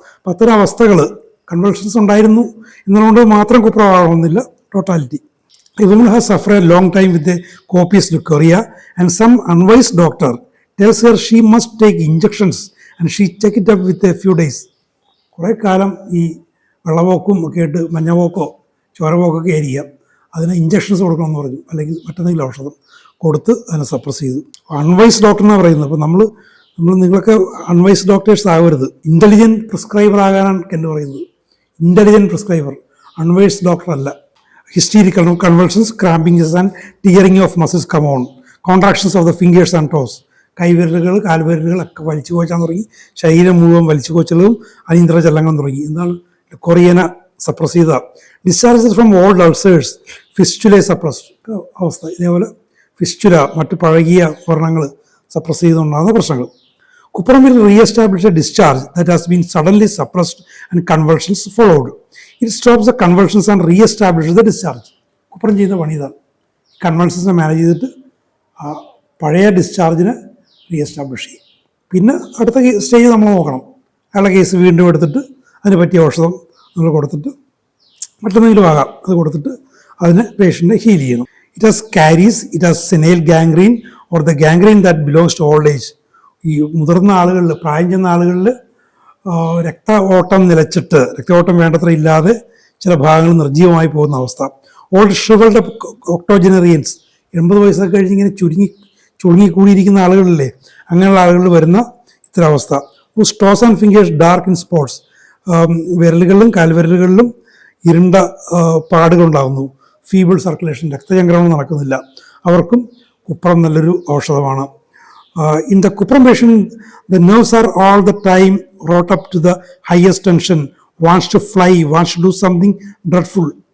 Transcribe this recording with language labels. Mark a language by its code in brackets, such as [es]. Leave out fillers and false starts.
[ml] അത്തരം അവസ്ഥകൾ, കൺവൾഷൻസ് ഉണ്ടായിരുന്നു എന്നുള്ളത് മാത്രം കുപ്രമാകണമെന്നില്ല, totality. [en] A woman has suffered a long time with a copious leukorrhea, and some unwise doctor tells her she must take injections, and she take it up with a few days. [ml] കുറേ കാലം ഈ വെള്ളപോക്കും ഒക്കെ ആയിട്ട്, മഞ്ഞപോക്കോ ചോരപോക്കൊക്കെ ആയിരിക്കാം, അതിന് injections കൊടുക്കണമെന്ന് പറഞ്ഞു, അല്ലെങ്കിൽ മറ്റെന്തെങ്കിലും ഔഷധം കൊടുത്ത് അതിനെ സപ്രസ് ചെയ്തു. അൺവൈസ് ഡോക്ടർ എന്നാണ് പറയുന്നത്. അപ്പോൾ നമ്മൾ നിങ്ങളൊക്കെ അൺവൈസ് ഡോക്ടേഴ്സ് ആകരുത്, ഇൻ്റലിജൻറ്റ് പ്രിസ്ക്രൈബർ ആകാനാണ് എന്ന് പറയുന്നത്. ഇൻ്റലിജൻറ്റ് പ്രിസ്ക്രൈബർ, അൺവൈസ് ഡോക്ടർ അല്ല. [en] Hysterical convulsions, cramping and tearing of muscles come on. Contractions of the fingers and toes. [ml] കൈവിരലുകൾ, കാൽവിരലുകളൊക്കെ വലിച്ചു കോച്ചാൻ തുടങ്ങി. ശരീരം മുഴുവൻ വലിച്ചു കോച്ചലും അനീന്ദ്ര ചലനങ്ങളും തുടങ്ങി. എന്താണ് കൊറിയനെ സപ്രസ് ചെയ്ത. [en] discharges from old ulcers, [ml] ഫിസ്റ്റുലെ suppress അവസ്ഥ. ഇതേപോലെ ഫിസ്റ്റുല, മറ്റ് പഴകിയ വർണ്ണങ്ങൾ സപ്രസ് ചെയ്തുകൊണ്ടാകുന്ന പ്രശ്നങ്ങൾ. [en] Cuprum will re-establish a discharge that has been suddenly suppressed and convulsions followed. It stops the convulsions and re-establishes the discharge. [ml] Cuprum ചെയ്യുന്ന പണി ഇതാണ്. കൺവൾഷൻസിനെ മാനേജ് ചെയ്തിട്ട് പഴയ ഡിസ്ചാർജിനെ റീഎസ്റ്റാബ്ലിഷ് ചെയ്യും. പിന്നെ അടുത്ത സ്റ്റേജ് നമ്മൾ നോക്കണം. അയാളുടെ കേസ് വീണ്ടും എടുത്തിട്ട് അതിന് പറ്റിയ ഔഷധം നമ്മൾ കൊടുത്തിട്ട്, മറ്റെന്തെങ്കിലും ആകാം, അത് കൊടുത്തിട്ട് അതിന് പേഷ്യൻറ്റിനെ ഹീൽ ചെയ്യണം. [en] It has caries, it has senile gangrene or the gangrene that belongs to old age. [ml] ഈ മുതിർന്ന ആളുകളിൽ, പ്രായം ചെന്ന ആളുകളിൽ രക്തഓട്ടം നിലച്ചിട്ട്, രക്തഓട്ടം വേണ്ടത്ര ഇല്ലാതെ ചില ഭാഗങ്ങൾ നിർജ്ജീവമായി പോകുന്ന അവസ്ഥ. [en] old shrivelled octogenarians, [ml] 80 വയസ്സൊക്കെ കഴിഞ്ഞ് ഇങ്ങനെ ചുളുങ്ങിക്കൂടിയിരിക്കുന്ന ആളുകളില്ലേ, അങ്ങനെയുള്ള ആളുകളിൽ വരുന്ന ഇത്തരം അവസ്ഥ. [en] toes and fingers dark in spots, [ml] വിരലുകളിലും കാൽവിരലുകളിലും ഇരുണ്ട പാടുകളുണ്ടാകുന്നു. [en] feeble circulation, [ml] രക്തചംക്രമണം നടക്കുന്നില്ല, അവർക്കും കുപ്രം നല്ലൊരു ഔഷധമാണ്. [en] In the cuprum patient, the nerves are all the time wrought up to the highest tension, wants to fly, wants to do something dreadful.